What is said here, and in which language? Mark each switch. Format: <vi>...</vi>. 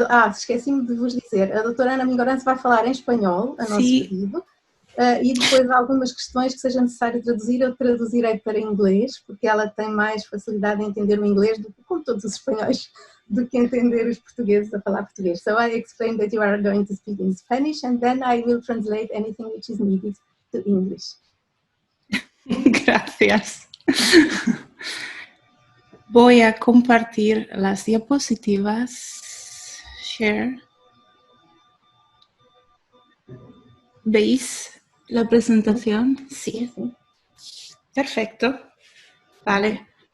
<pt>Esqueci-me de vos dizer, a doutora Ana Mingorance vai falar em espanhol, a nosso pedido, e depois algumas questões que seja necessário traduzir, eu traduzirei para inglês, porque ela tem mais facilidade em entender o inglês, como todos os espanhóis, do que entender os portugueses a falar português.</pt> <en>So I explain that you are going to speak in Spanish, and then I will translate anything which is needed to English.</en> <es>Gracias. Voy a compartir las diapositivas.</es> <en>Share.</en> <es>¿Veis la presentación? Sí. Perfecto. Vale.</es>